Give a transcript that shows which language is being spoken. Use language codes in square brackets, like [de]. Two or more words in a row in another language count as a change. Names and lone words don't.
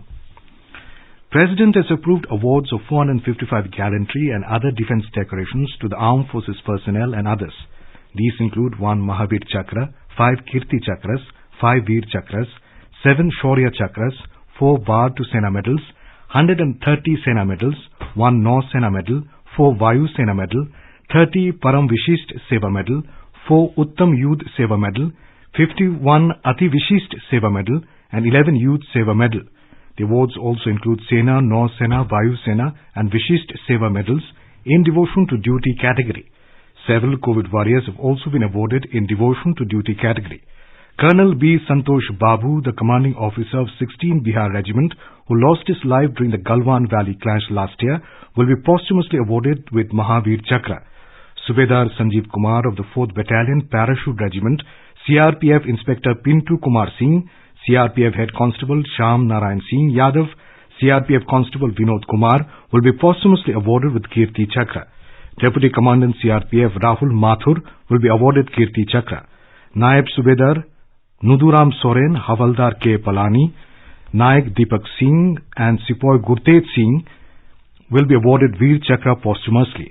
[en] President has approved awards of 455 gallantry and other defense decorations to the armed forces personnel and others. These include 1 Mahavir Chakra, 5 Kirti Chakras, 5 Veer Chakras, 7 Shaurya Chakras, 4 Bard to Sena medals, 130 Sena medals, 1 Nau Sena medal, 4 Vayu Sena medal, 30 Param Vishisht Seva medal, 4 Uttam Yudh Seva medal, 51 Ati Vishisht Seva medal, and 11 Youth Seva medal. The awards also include Sena, Nau Sena, Vayu Sena and Vishisht Seva medals in devotion to duty category. Several COVID warriors have also been awarded in devotion to duty category. Colonel B. Santosh Babu, the commanding officer of 16 Bihar Regiment, who lost his life during the Galwan Valley clash last year, will be posthumously awarded with Mahavir Chakra. Subedar Sanjeev Kumar of the 4th Battalion Parachute Regiment, CRPF Inspector Pintu Kumar Singh, CRPF Head Constable Sham Narayan Singh Yadav, CRPF Constable Vinod Kumar will be posthumously awarded with Kirti Chakra. Deputy Commandant CRPF Rahul Mathur will be awarded Kirti Chakra. Naib Subedar Nuduram Soren, Havaldar K. Palani, Naik Deepak Singh and Sipoy Gurtej Singh will be awarded Veer Chakra posthumously.